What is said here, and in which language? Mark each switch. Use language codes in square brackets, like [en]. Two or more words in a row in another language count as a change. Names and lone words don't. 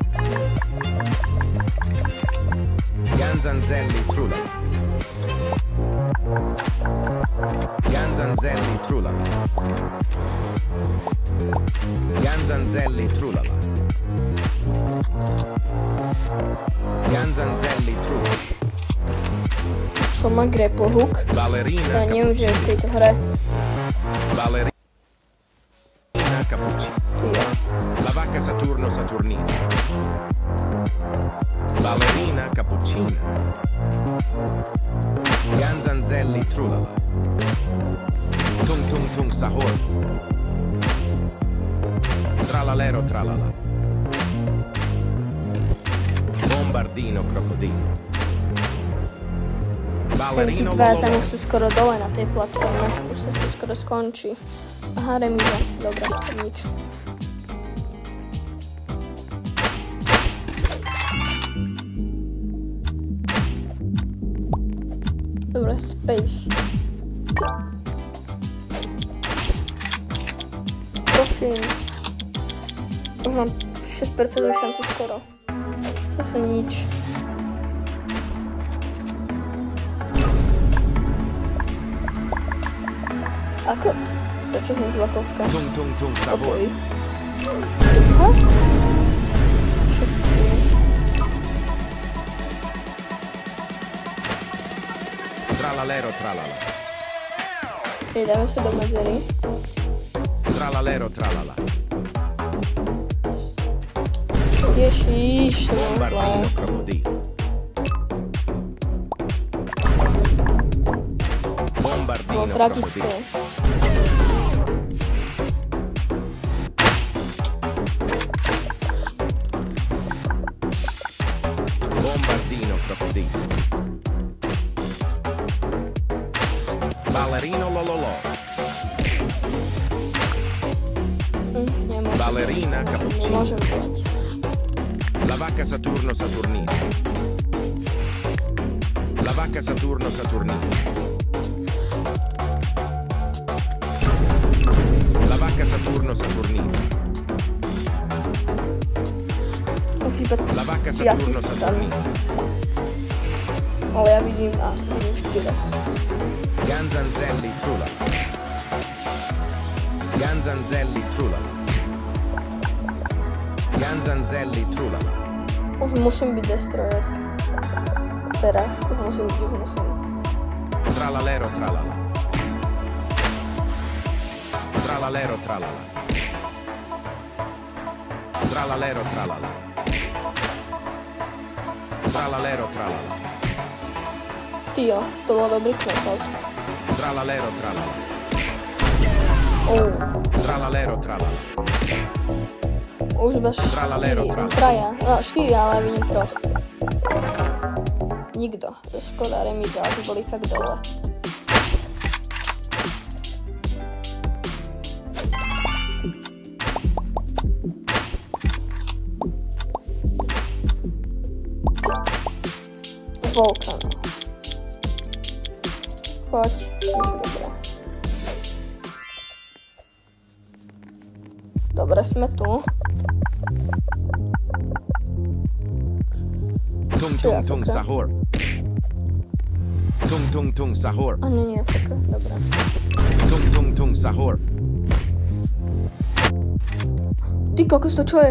[sk] Ganzanzelli trulala. Ganzanzelli trulala. Ganzanzelli trulala. Ganzanzelli trulala. Čo má [en] grapple hook? [sk] Ballerina Ja neviem, že je v tejto hre. Ballerina Cappuccino. La vacca Saturno Saturnina. Ballerina Cappuccina. Ganzanzelli trulala. Tung tung tung sahor. Tralalero tralala. Bombardino crocodilo. Tí dva tam už sú skoro dole na tej platforme. Už sa to skoro skončí. Aha, remíza. Dobre, nič. Dobre, space. Prosím. Už mám 6% šancu skoro. Zase nič. Ako? Prečo sme z Vakovska? Tung tung tung sahor. Okay. Aha. Tralalero tralala. Čiže dáme sa do medzery. Tralalero tralala. Ježiš, Bombardino crocodilo. Bombardino tragické. crocodilo. Bombardino crocodilo. Ballerino lololo. Nemôžem. Ballerina cappuccino. Nemôžem brať. La vacca Saturno Saturnina. La vacca Saturno Saturnina. La vacca Saturno Saturnina. La vacca Saturno Saturnina. Ale ja vidím a vidím 4. Ganzanzelli trulala. Ganzanzelli trulala. Ganzanzelli trulala. Už musím byť Destroyer. Teraz. Už musím. Tralalero tralala. Tralalero tralala. Tralalero tralala. Tralalero tralala. Tyjo, to bol dobrý knockout. Tralalero tralala. Tralalero tralala. Už iba 4, traja. No 4, ale ja vidím 3. Nikto. To je škoda remíza, ale to boli fakt dole. Volkan. Poď, niečo dobré. Dobre, sme tu. Tung tung tung sahur. Tung tung tung sahur. A nie, Afrika, dobre. Tung tung tung sahur. Ty kokos, to čo je?